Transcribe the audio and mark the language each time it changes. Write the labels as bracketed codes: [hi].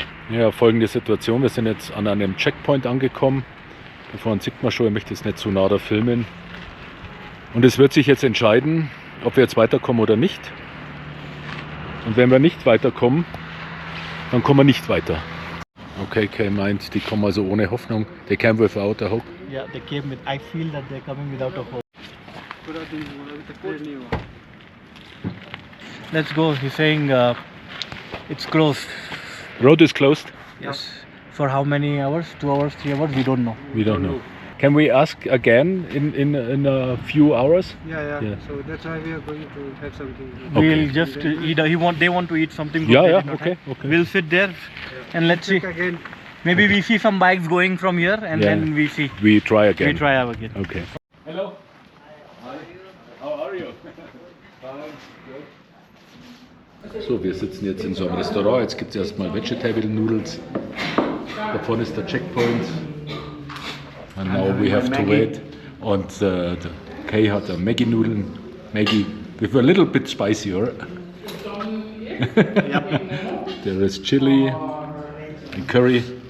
[de] Ja, folgende Situation, wir sind jetzt an einem Checkpoint angekommen. Da vorne sieht man schon, ich möchte jetzt nicht zu nah da filmen. Und es wird sich jetzt entscheiden, ob wir jetzt weiterkommen oder nicht. Und wenn wir nicht weiterkommen, dann kommen wir nicht weiter. Okay, Kay meint, die kommen also ohne Hoffnung. [en] They came without a hope. Yeah, they came with. I feel that they're coming without a hope. Let's go. He's saying it's closed. Road is closed? Yes. For how many hours? 2 hours, 3 hours? We don't know. We don't know. Can we ask again in a few hours? Yeah. So that's why we are going to have something. Okay. We'll just eat. They want to eat something. Good. Yeah, They yeah, did not okay, have. okay. We'll sit there and let's see. Check again. Maybe we see some bikes going from here and Yeah. then we see. We try again. We try again. Okay. Hello. How are you? [de] So, wir sitzen jetzt in so einem Restaurant. Jetzt gibt es erstmal Vegetable Noodles. Da vorne ist der Checkpoint. [en] And now we have to wait. [de] Und Kay hat Maggi-Nudeln. [en] Maggi with a little bit spicier. There is chili and curry.